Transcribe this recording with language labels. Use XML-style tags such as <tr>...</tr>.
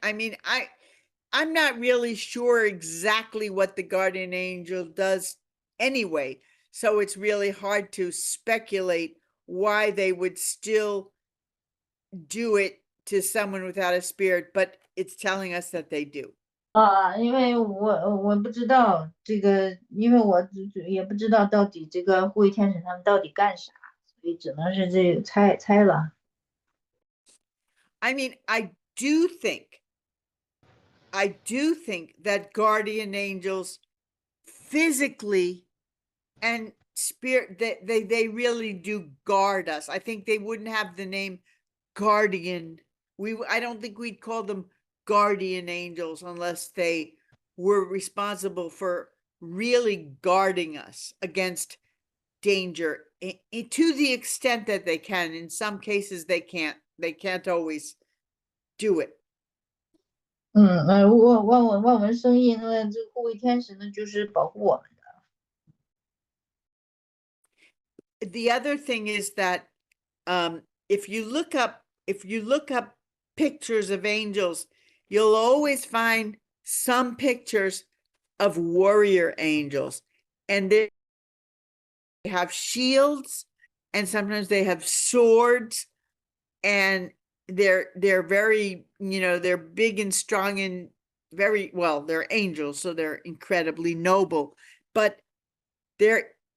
<en>I mean, I'm not really sure exactly what the guardian angel does anyway. So it's really hard to speculate why they would still do it to someone without a spirit, but it's telling us that they do.</en> <zh>因为我不知道这个，因为我也不知道到底这个护卫天使他们到底干啥，所以只能是这个猜了。</zh> <en>I mean, I do think that guardian angels physically and spirit, they really do guard us. I think they wouldn't have the name guardian. I don't think we'd call them guardian angels unless they were responsible for really guarding us against danger to the extent that they can. In some cases they can't always do it.</en> <zh>望文生义，那这个护卫天使呢，就是保护我们的。</zh> <en>The other thing is that if you look up pictures of angels, you'll always find some pictures of warrior angels, and they have shields, and sometimes they have swords, and they're very, they're big and strong and very well, they're angels, so they're incredibly noble, but they're</en>